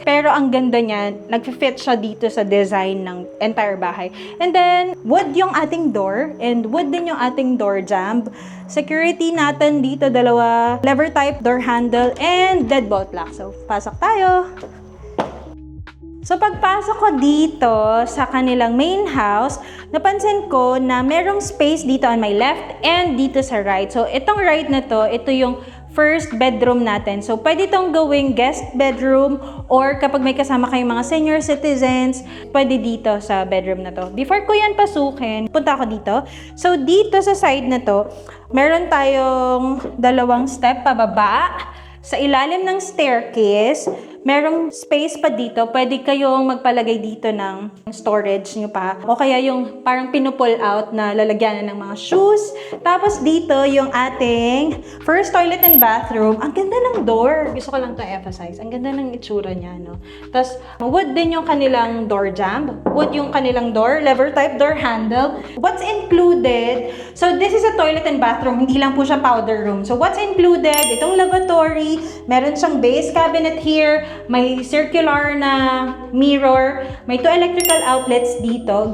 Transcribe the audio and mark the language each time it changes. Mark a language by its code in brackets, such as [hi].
[tl] Pero ang ganda niya, nag-fit siya dito sa design ng entire bahay. [en] And then, wood yung ating door. And wood [tl] din yung ating [en] door jamb. Security natin dito, 2 lever type door handle and deadbolt lock. [tl] So, pasok tayo. So, pagpasok ko dito sa kanilang main house, napansin ko na merong space dito [en] on my left [tl] and dito sa right. So, itong right na to, ito yung first bedroom natin. So, pwede itong gawing guest bedroom or kapag may kasama kayong mga senior citizens, pwede dito sa bedroom na to. Before ko yan pasukin, punta ako dito. So, dito sa side na to, meron tayong 2 step pababa. Sa ilalim ng staircase, merong space pa dito. Pwede kayong magpalagay dito ng storage nyo pa. O kaya yung parang pinupull out na lalagyanan ng mga shoes. Tapos dito yung ating first toilet and bathroom. Ang ganda ng door. Gusto ko lang to emphasize. Ang ganda ng itsura niya, no? Tapos wood din yung kanilang door jamb. [en] Wood [tl] yung kanilang [en] door. Lever type door handle. What's included? So this is a toilet and bathroom. [tl] Hindi lang po siya [en] powder room. So what's included? Itong lavatory. [tl] Meron siyang [en] base cabinet here. [tl] may circular na mirror, may 2 electrical outlets dito.